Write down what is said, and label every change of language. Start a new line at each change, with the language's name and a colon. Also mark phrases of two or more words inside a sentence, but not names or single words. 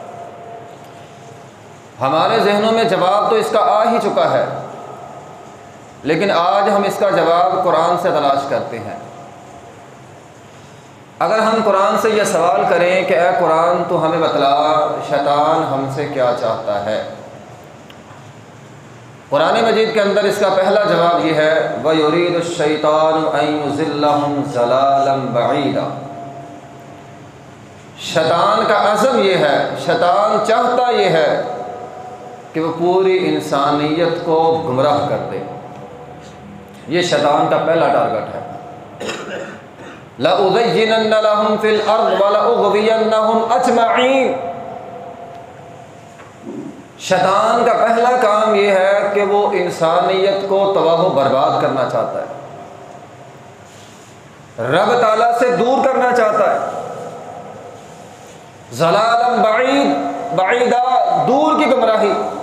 Hindi: हमारे जहनों में जवाब तो इसका आ ही चुका है, लेकिन आज हम इसका जवाब कुरान से तलाश करते हैं। अगर हम कुरान से यह सवाल करें कि ऐ कुरान तो हमें बतला शैतान हमसे क्या चाहता है, कुरान मजीद के अंदर इसका पहला जवाब यह है
Arabic: وَيُرِيدُ الشَّيْطَانُ أَنْ يُضِلَّهُمْ ضَلَالًا بَعِيدًا.
Hindi: शैतान का अज़म यह है, शैतान चाहता यह है कि वो पूरी इंसानियत को गुमराह कर दे। ये शैतान का पहला टारगेट है।
Arabic: لَأُزَيِّنَنَّ لَهُمْ فِي الْأَرْضِ وَلَأُغْوِيَنَّهُمْ أَجْمَعِينَ.
Hindi: शैतान का पहला काम ये है कि वो इंसानियत को तबाह व बर्बाद करना चाहता है, रब ताला से दूर करना चाहता है।
Arabic: ضَلَالًا بَعِيدًا, दूर की गुमराही।